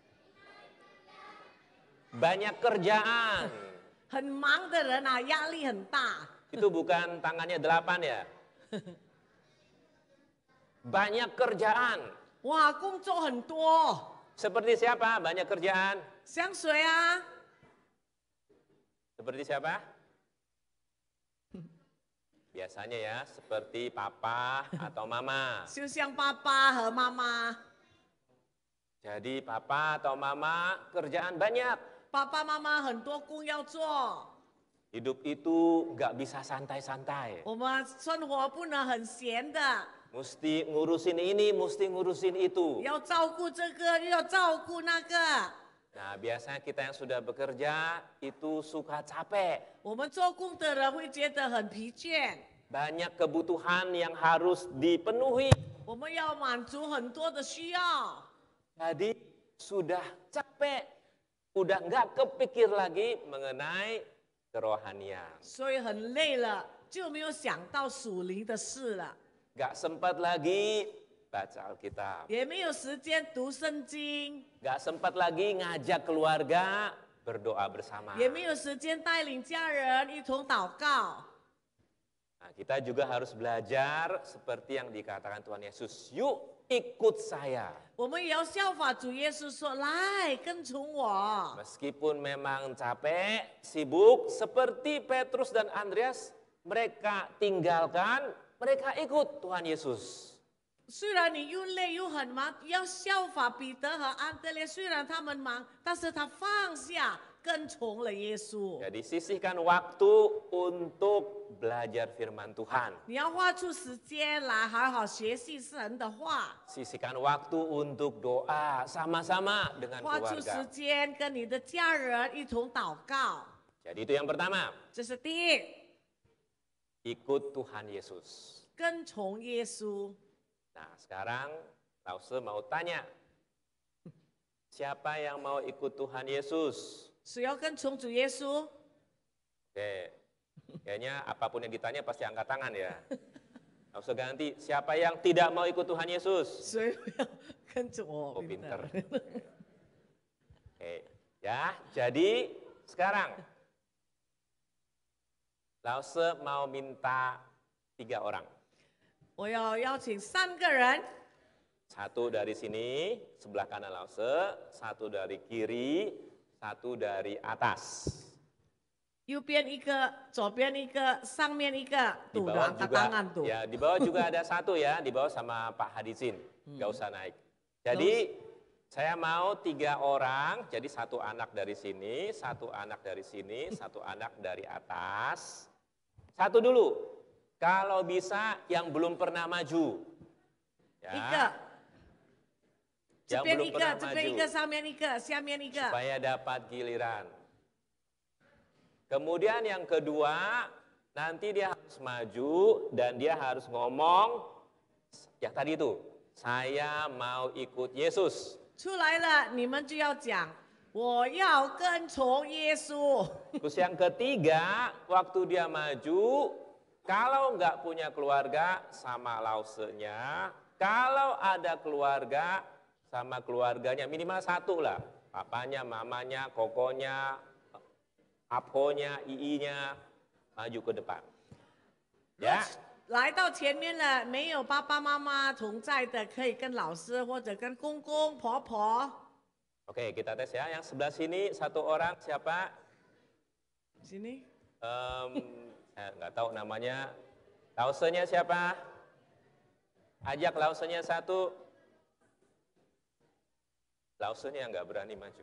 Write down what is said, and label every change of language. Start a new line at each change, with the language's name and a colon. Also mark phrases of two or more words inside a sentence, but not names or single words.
Indonesian: Banyak kerjaan.
Chinese: 很忙的人啊，压力很大。
Indonesian: Itu bukan tangannya 8 ya? Banyak kerjaan.
Chinese: 哇，工作很多，
Indonesian: Seperti siapa? Banyak kerjaan.
Chinese: 像谁啊？
Indonesian: Seperti siapa? Biasanya ya, seperti papa atau mama.
Chinese: 就像爸爸和妈妈。
Indonesian: Jadi papa atau mama kerjaan banyak.
Chinese: 爸爸妈妈很多工要做，
Indonesian: Hidup itu nggak bisa santai-santai.
Chinese: 我们生活不能很闲的，
Indonesian: Mesti ngurusin ini, mesti ngurusin itu.
Chinese: 要照顾这个，又要照顾那个。
Indonesian: Nah biasanya kita yang sudah bekerja itu suka capek.
Chinese: 我们做工的人会觉得很疲倦，
Indonesian: Banyak kebutuhan yang harus dipenuhi.
Chinese: 我们要满足很多的需要，
Indonesian: Jadi sudah capek, udah nggak kepikir lagi mengenai kerohanian.
Chinese: 所以很累了，就没有想到属灵的事了，
Indonesian: Nggak sempat lagi baca Alkitab.
Chinese: 也没有时间读圣经，
Indonesian: Nggak sempat lagi ngajak keluarga berdoa bersama.
Chinese: 也没有时间带领家人一同祷告。
Indonesian: Nah, kita juga harus belajar seperti yang dikatakan Tuhan Yesus. Yuk ikut saya.
Chinese: 我们也要效法主耶稣说：“来，跟从我。
Indonesian: Meskipun memang capek, sibuk, seperti Petrus dan Andreas, mereka tinggalkan, mereka ikut Tuhan Yesus.
Chinese: 虽然你又累又很忙，要效法彼得和安德烈，虽然他们忙，但是他放下，跟从了耶稣。
Indonesian: Jadi sisihkan waktu untuk belajar firman Tuhan.
Chinese: 你要花出时间来好好学习神的话，
Indonesian: Sisihkan waktu untuk doa sama-sama dengan
Chinese: 花出时
Indonesian: keluarga.
Chinese: 间跟你的家人一同祷告。
Indonesian: Jadi itu yang pertama,
Chinese: 这是第一，
Indonesian: ikut Tuhan Yesus.
Chinese: 跟从耶稣。
Indonesian: Nah sekarang Lause mau tanya, siapa yang mau ikut Tuhan Yesus?
Chinese: 谁要跟从主耶稣？
Indonesian: Oke, kayaknya apapun yang ditanya pasti angkat tangan ya. Lause ganti, siapa yang tidak mau ikut Tuhan Yesus?
Chinese: 谁不要跟着我？
Indonesian: Oh pinter. Oke, ya jadi sekarang Lause mau minta 3 orang.
Chinese: 我要邀请3个人，
Indonesian: 1 dari sini, sebelah kanan Lause, 1 dari kiri, 1 dari atas.
Chinese: 右边一个，左边一个，上面一个，
Indonesian: Di
Chinese: 堵的
Indonesian: bawah angkat juga, tangan tuh. ya di bawah juga ada 1 ya, di bawah sama Pak Hadisin, nggak usah naik. Jadi saya mau 3 orang, jadi 1 anak dari sini, 1 anak dari sini, 1 anak dari atas. 1 dulu. Kalau bisa yang belum pernah maju.
Chinese: 一
Indonesian: Ya,
Chinese: 个，这
Indonesian: yang
Chinese: 边
Indonesian: belum
Chinese: 一个，
Indonesian: pernah
Chinese: 这边一
Indonesian: maju.
Chinese: 个，上面一个，下面一个。
Indonesian: Supaya dapat giliran. Kemudian yang kedua, nanti dia harus maju dan dia harus ngomong, ya tadi itu, saya mau ikut Yesus.
Chinese: 出来了，你们就要讲，我要跟从耶稣。
Indonesian: Terus yang ketiga, waktu dia maju, kalau nggak punya keluarga sama Lausenya, kalau ada keluarga sama keluarganya, minimal 1 lah. Papanya, mamanya, kokonya, aponya, iinya, maju ke depan. Ya,
Chinese: 来到前面了，没有爸爸妈妈同在的，可以跟老师或者跟公公婆婆。
Indonesian: oke kita tes ya. Yang sebelah sini 1 orang siapa? sini， Saya nggak tahu namanya. Lausenya siapa? Ajak Lausenya 1. Lausenya nggak berani maju.